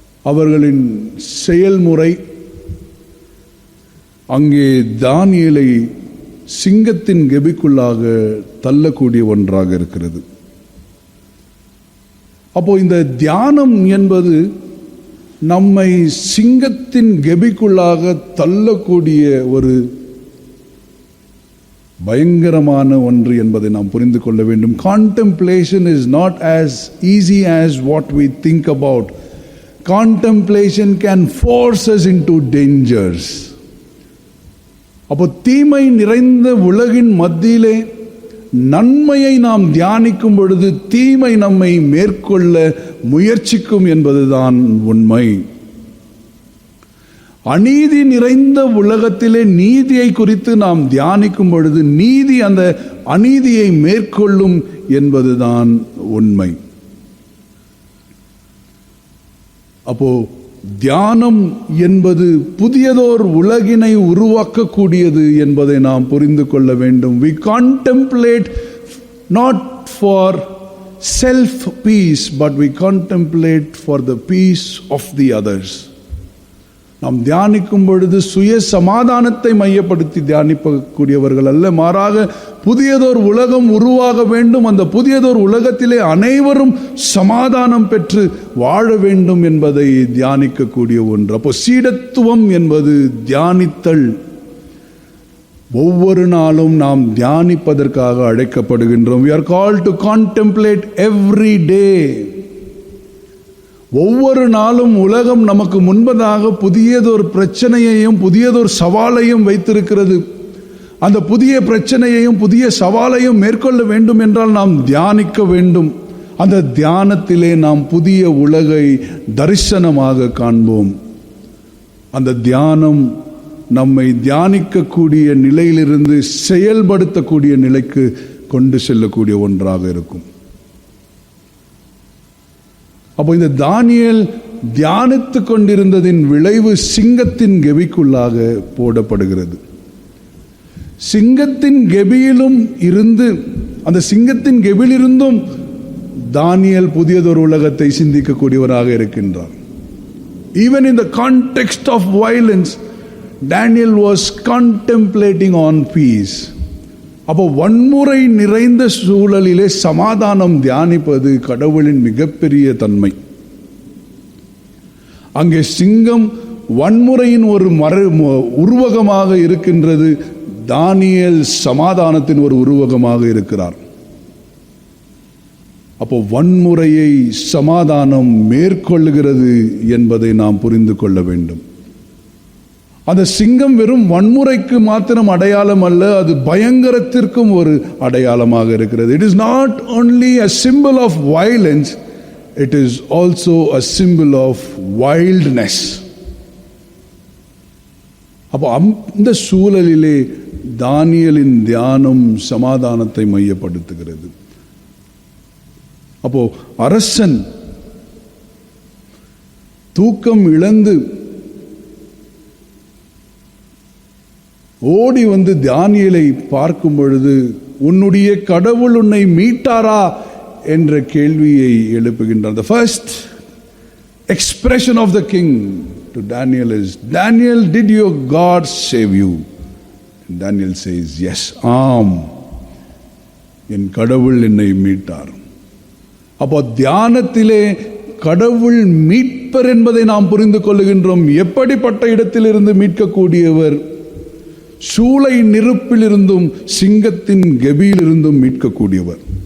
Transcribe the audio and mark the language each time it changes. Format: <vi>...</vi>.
<ta>அவர்களின் செயல்முறை அங்கே தானியேலை சிங்கத்தின் கெபிக்குள்ளாக தள்ளக்கூடிய ஒன்றாக இருக்கிறது. அப்போ இந்த தியானம் என்பது நம்மை சிங்கத்தின் கெபிக்குள்ளாக தள்ளக்கூடிய ஒரு பயங்கரமான ஒன்று என்பதை நாம் புரிந்து கொள்ள வேண்டும்.</ta> <en>Contemplation is not as easy as what we think about. Contemplation can force us into dangers.</en> <ta>அப்போ தீமை நிறைந்த உலகின் மத்தியிலே நன்மையை நாம் தியானிக்கும் பொழுது தீமை நம்மை மேற்கொள்ள முயற்சிக்கும் என்பதுதான் உண்மை. அநீதி நிறைந்த உலகத்திலே நீதியை குறித்து நாம் தியானிக்கும் பொழுது நீதி அந்த அநீதியை மேற்கொள்ளும் என்பதுதான் உண்மை. அப்போ தியானம் என்பது புதியதோர் உலகினை உருவாக்கக்கூடியது என்பதை நாம் புரிந்து கொள்ள வேண்டும்.</ta> <en>We contemplate not for self peace, but we contemplate for the peace of the others.</en> <ta>நாம் தியானிக்கும் பொழுது சுய சமாதானத்தை மையப்படுத்தி தியானிக்கக்கூடியவர்கள் அல்ல, மாறாக புதியதோர் உலகம் உருவாக வேண்டும், அந்த புதியதோர் உலகத்திலே அனைவரும் சமாதானம் பெற்று வாழ வேண்டும் என்பதை தியானிக்கக்கூடிய ஒன்று. அப்போ சீடத்துவம் என்பது தியானித்தல். ஒவ்வொரு நாளும் நாம் தியானிப்பதற்காக அழைக்கப்படுகின்றோம்.</ta> <en>We are called to contemplate every day.</en> <ta>ஒவ்வொரு நாளும் உலகம் நமக்கு முன்பதாக புதியதொரு பிரச்சனையையும் புதியதொரு சவாலையும் வைத்திருக்கிறது. அந்த புதிய பிரச்சனையையும் புதிய சவாலையும் மேற்கொள்ள வேண்டும் என்றால் நாம் தியானிக்க வேண்டும். அந்த தியானத்திலே நாம் புதிய உலகை தரிசனமாக காண்போம். அந்த தியானம் நம்மை தியானிக்கக்கூடிய நிலையிலிருந்து செயல்படுத்தக்கூடிய நிலைக்கு கொண்டு செல்லக்கூடிய ஒன்றாக இருக்கும். அப்போ இந்த தானியேல் தியானித்து கொண்டிருந்ததின் விளைவு சிங்கத்தின் கெபிக்குள்ளாக போடப்படுகிறது. சிங்கத்தின் கெபியிலும் இருந்து, அந்த சிங்கத்தின் கெபியிலிருந்தும் தானியேல் புதியதொரு உலகத்தை சிந்திக்கக்கூடியவராக இருக்கின்றார்.</ta> <en>Even in the context of violence, Daniel was contemplating on peace.</en> <ta>அப்போ வன்முறை நிறைந்த சூழலிலே சமாதானம் தியானிப்பது கடவுளின் மிகப்பெரிய தன்மை. அங்கே சிங்கம் வன்முறையின் ஒரு உருவகமாக இருக்கின்றது, தானியேல் சமாதானத்தின் ஒரு உருவகமாக இருக்கிறார். அப்போ வன்முறையை சமாதானம் மேற்கொள்ளுகிறது என்பதை நாம் புரிந்து கொள்ள வேண்டும். அந்த சிங்கம் வெறும் வன்முறைக்கு மாத்திரம் அடையாளம் அல்ல, அது பயங்கரத்திற்கும் ஒரு அடையாளமாக இருக்கிறது.</ta> <en>It is not only a symbol of violence, it is also a symbol of wildness.</en> <ta>அப்போ அந்த சூழலிலே தானியேலின் தியானம் சமாதானத்தை மையப்படுத்துகிறது. அப்போ அரசன் தூக்கம் இழந்து ஓடி வந்து தானியேலை பார்க்கும் பொழுது, உன்னுடைய கடவுள் உன்னை மீட்டாரா என்ற கேள்வியை எழுப்புகின்றார்.</ta> <en>The first expression of the king to Daniel is, Daniel, did your God save you? And Daniel says, yes,</en> <ta>என் கடவுள் என்னை மீட்டார். அப்போ தியானத்திலே கடவுள் மீட்பர் என்பதை நாம் புரிந்து கொள்ளுகின்றோம். எப்படிப்பட்ட இடத்திலிருந்து மீட்கக்கூடியவர்? சூளை நெருப்பிலிருந்தும் சிங்கத்தின் கெபியிலிருந்தும் மீட்கக்கூடியவர்.</ta>